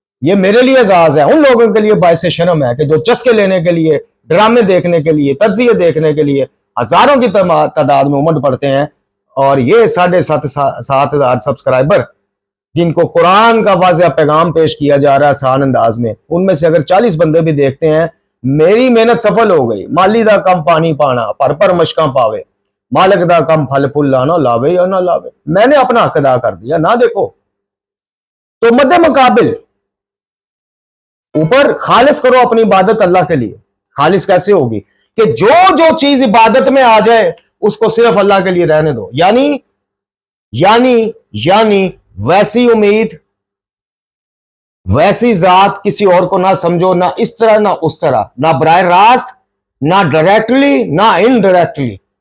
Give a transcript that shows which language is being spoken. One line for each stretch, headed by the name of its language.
Urdu: یہ میرے لیے اعزاز ہے، ان لوگوں کے لیے باعث شرم ہے کہ جو چسکے لینے کے لیے، ڈرامے دیکھنے کے لیے، تجزیے دیکھنے کے لیے ہزاروں کی تعداد میں امٹ پڑتے ہیں. اور یہ 7,500 سبسکرائبر جن کو قرآن کا واضح پیغام پیش کیا جا رہا ہے آسان انداز میں، ان میں سے اگر 40 بندے بھی دیکھتے ہیں، میری محنت سفل ہو گئی.
Punjabi: مالی دا کم پانی پانا، پر مشکاں پاوے، مالک دا کم پھل پھول لانا، لاوے یا نہ لاوے، میں نے اپنا حق ادا کر دیا.
Urdu: نہ دیکھو تو مد مقابل اوپر خالص کرو اپنی عبادت اللہ کے لیے. خالص کیسے ہوگی؟ کہ جو چیز عبادت میں آ جائے اس کو صرف اللہ کے لیے رہنے دو. یعنی ویسی امید، ویسی ذات کسی اور کو نہ سمجھو، نہ اس طرح نہ اس طرح، نہ براہ راست، نہ ڈائریکٹلی نہ انڈائریکٹلی.